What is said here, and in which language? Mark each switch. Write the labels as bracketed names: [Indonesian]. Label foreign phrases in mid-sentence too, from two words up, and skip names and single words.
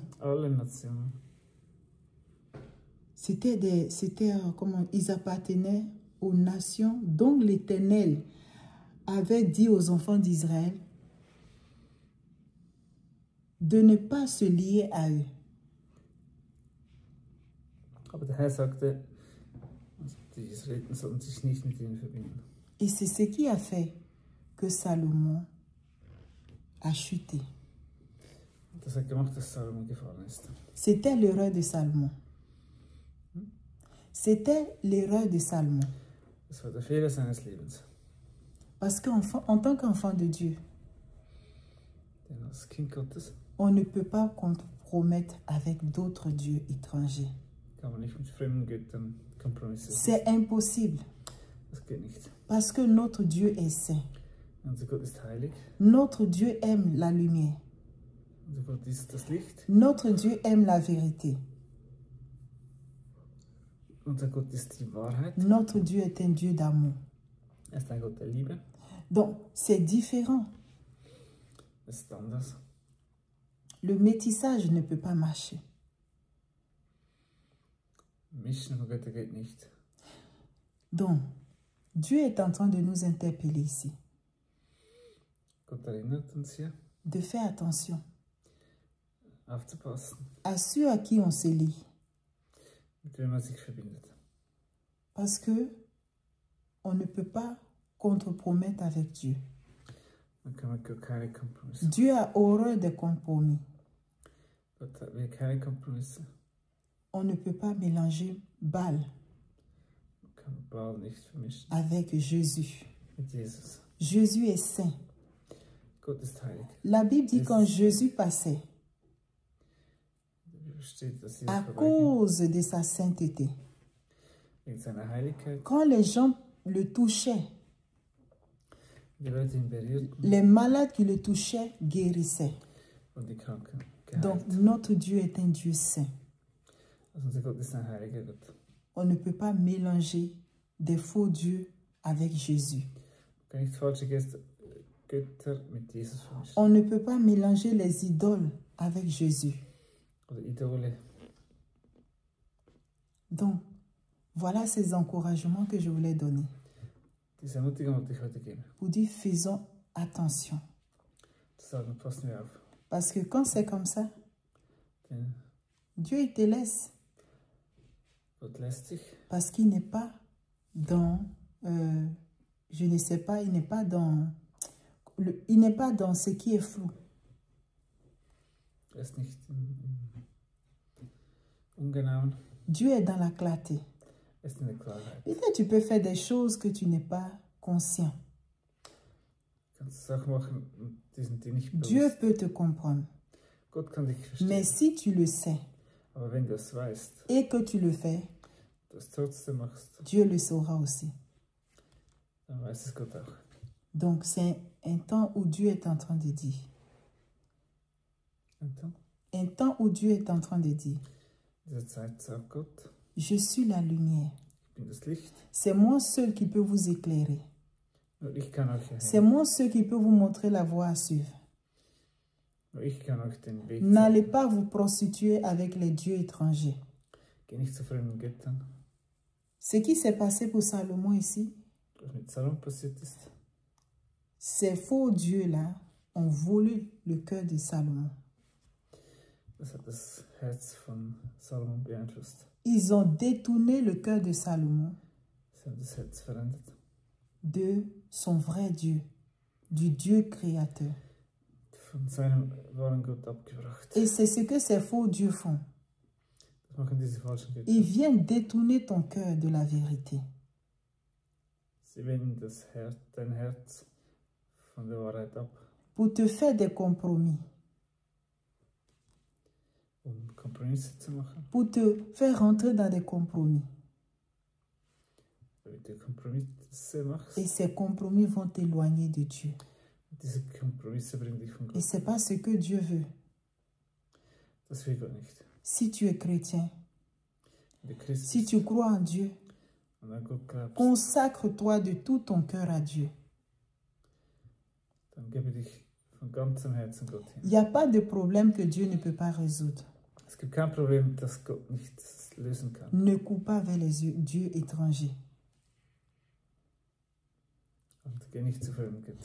[German] Alle Nationen. [French] comment ils appartenaient aux nations dont l'Éternel avait dit aux enfants d'Israël de ne pas se lier à eux. [German] Aber der Herr sagte, die Israeliten sollten sich nicht mit ihnen verbinden. [French] Et c'est ce qui a fait que Salomon a chuté. [German] Das hat gemacht, dass Salomon gefallen ist. [French] C'était l'erreur de Salomon. C'était l'erreur de Salomon. [German] Das war der Fehler seines Lebens. [French] Parce qu'en tant qu'enfant de Dieu, [German] Denn als Kind Gottes [French] on ne peut pas compromettre avec d'autres dieux étrangers. [German] kann man nicht mit fremden Göttern Kompromisse. [French] C'est impossible. [German] Das geht nicht. [French] Parce que notre Dieu est saint. [German] Unser Gott ist heilig. [French] Notre Dieu aime la lumière. [German] Unser Gott ist das Licht. [French] Notre Dieu aime la vérité. [German] Unser Gott ist die Wahrheit. [French] Notre Dieu est un Dieu d'amour. [German] Ist ein Gott der Liebe. [French] Donc, c'est différent. [German] Es ist anders. [French] Le métissage ne peut pas marcher. [German] Mischen von Göttern geht nicht. [French] Donc, Dieu est en train de nous interpeller ici, [German] Gott erinnert uns hier, [French] de faire attention [German] aufzupassen, [French] à ceux à qui on se lie. [German] mit wem man sich verbindet. [French] Parce que on ne peut pas contre-promettre avec Dieu. [German] Dann kann man keine Kompromisse. [French] Dieu a horreur des compromis. [German] Gott will keine Kompromisse. [French] On ne peut pas mélanger Baal [German] Man kann Baal nicht vermischen [French] avec Jésus. [German] mit Jesus. [French] Jésus est saint. [German] Gott ist heilig. [French] La Bible dit quand Jésus passait, [German] In der Bibel steht, dass Jesus [French] à [German] vorbeiging, [French] cause de sa sainteté, [German] wegen seiner Heiligkeit. [French] quand les gens le touchaient, [German] Die Leute ihn berührten [French] les malades qui le touchaient guérissaient. [German] und die Kranken [French] Donc [German] geheilt. [French] notre Dieu est un Dieu saint. [German] Also unser Gott ist ein heiliger Gott. [French] On ne peut pas mélanger des faux dieux avec Jésus. [German] Man kann nicht falsche Götter mit Jesus vermischen. [French] On ne peut pas mélanger les idoles avec Jésus. [German] Oder Idole. [French] Donc, voilà ces encouragements que je voulais donner. [German] Diese Ermutigung wollte ich heute geben. [French] Pour dire, faisons attention. [German] Zu sagen, passen wir auf. [French] Parce que quand c'est comme ça, [German] Denn [French] Dieu, il te laisse. [German] Gott lässt sich. [French] Parce qu'il n'est pas dans, je ne sais pas, il n'est pas dans, il n'est pas dans ce qui est flou. [German] Er ist nicht im Ungenauen. [French] Dieu est dans la clarté. [German] Er ist in der Klarheit. [French] Peut-être tu peux faire des choses que tu n'es pas conscient. [German] Du kannst Sachen machen, die sind dir nicht [French] Dieu [German] bewusst. [French] peut te comprendre. [German] Gott kann dich verstehen. [French] Mais si tu le sais [German] Aber wenn du es weißt, [French] et que tu le fais, [German] du es trotzdem machst, [French] Dieu le saura aussi. [German] dann weiß es Gott auch. [French] Donc c'est un temps où Dieu est en train de dire. [German] Und dann, [French] Un temps où Dieu est en train de dire, [German] in dieser Zeit sagt Gott, [French] je suis la lumière. [German] ich bin das Licht. [French] C'est moi seul qui peux vous éclairer. [German] Nur ich kann euch [French] C'est [German] erhellen. [French] moi seul qui peut vous montrer la voie à suivre. [German] Nur ich kann euch den Weg [French] N'allez [German] zeigen. [French] pas vous prostituer avec les dieux étrangers. [German] Geh nicht zu fremden Göttern. [French] Ce qui s'est passé pour Salomon ici, [German] Was mit Salom passiert ist, [French] ces faux dieux-là ont volé le cœur de Salomon. [German] das hat das Herz von Salomon beeinflusst. [French] Ils ont détourné le cœur de Salomon [German] Sie haben das Herz verändert. [French] de son vrai Dieu, du Dieu créateur. [German] Von seinem wahren Gott abgebracht. [French] Et c'est ce que ces faux dieux font. [German] Das machen diese falschen Götter. [French] Ils viennent détourner ton cœur de la vérité. [German] Sie wenden dein Herz von der Wahrheit ab, [French] Pour te faire des compromis. [German] Kompromisse zu machen. [French] Pour te faire rentrer dans des compromis. [German] Damit du Kompromisse machst. [French] Et ces compromis vont t'éloigner de Dieu. [German] Diese Kompromisse bringen dich von [French] Et [German] Gott. [French] ce n'est pas ce que Dieu veut. [German] Das will Gott nicht. [French] Si tu es chrétien, [German] Wenn du Christ [French] si [German] bist, [French] tu crois en Dieu, [German] und dann gut grabst, [French] consacre-toi de tout ton cœur à Dieu. [German] dann gebe dich von ganzem Herzen Gott hin. [French] Il n'y a pas de problème que Dieu ne peut pas résoudre. [German] Es gibt kein Problem, das Gott nicht lösen kann. [French] Ne cours pas vers les dieux étrangers. [German] Und geh nicht zu fremden Göttern.